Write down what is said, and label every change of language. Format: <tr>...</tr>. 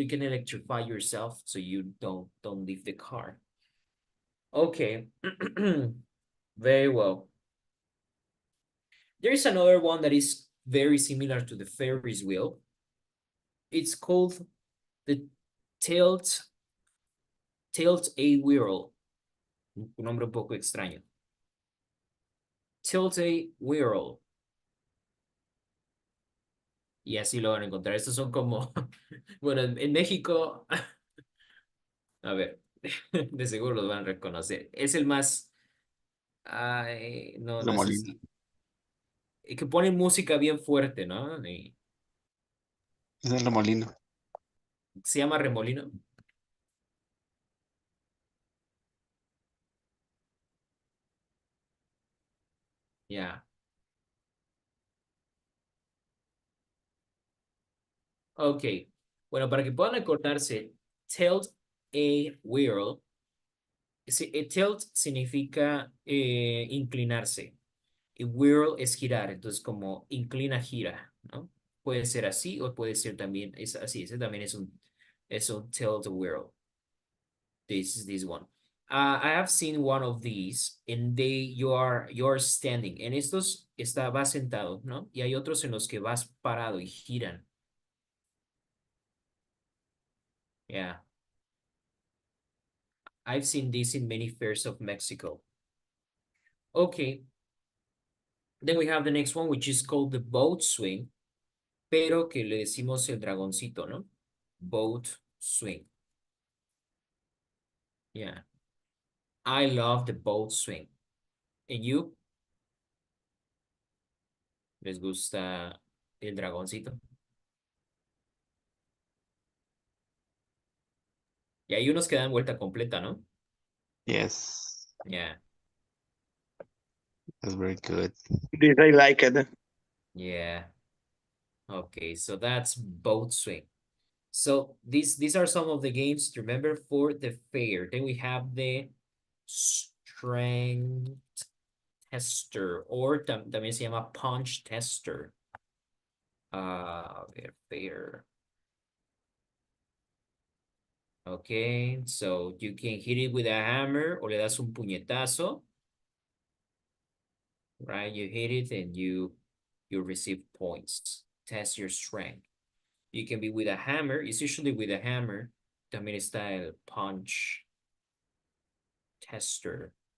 <en>You can electrify yourself so you don't leave the car. Okay. Very well. There is another one that is very similar to the Ferris wheel. It's called the tilt a whirl.</en> <es>Un nombre un poco extraño. Tilt a whirl. Y así lo van a encontrar. Estos son como, bueno, en México, a ver, de seguro los van a reconocer. Es el más, ay, no sé Remolino. si, que ponen música bien fuerte, ¿no? Es el remolino. Se llama remolino. Ya. Ok. Bueno, para que puedan acordarse, tilt a whirl. Tilt significa inclinarse. Y whirl es girar. Entonces, como inclina, gira, ¿no? Puede ser así o puede ser también, es así. Ese también es un tilt a whirl.</es> <en>This is this one. I have seen one of these and you're standing.</en> <es>En estos vas sentado, ¿no? Y hay otros en los que vas parado y giran.</es> <en>Yeah. I've seen this in many fairs of Mexico. Okay. Then we have the next one, which is called the boat swing,</en> <es>pero que le decimos el dragoncito, ¿no?</es> <en>Boat swing. Yeah. I love the boat swing. And you?</en> <es>¿Les gusta el dragoncito? Y hay unos que dan vuelta completa, ¿no?</es> <en>Yes, Yeah. that's very good. This I like it. Yeah. Okay, so that's boat swing. So these are some of the games to remember for the fair. Then we have the strength tester, or</en> <es>también se llama</es> <en>punch tester.</en> <es>A ver, fair.</es> <en>Okay, so you can hit it with a hammer</en> <es>o le das un puñetazo.</es> <en>Right, you hit it and you receive points. Test your strength. You can be with a hammer. It's usually with a hammer.</en> <es>También está el punch tester.</es>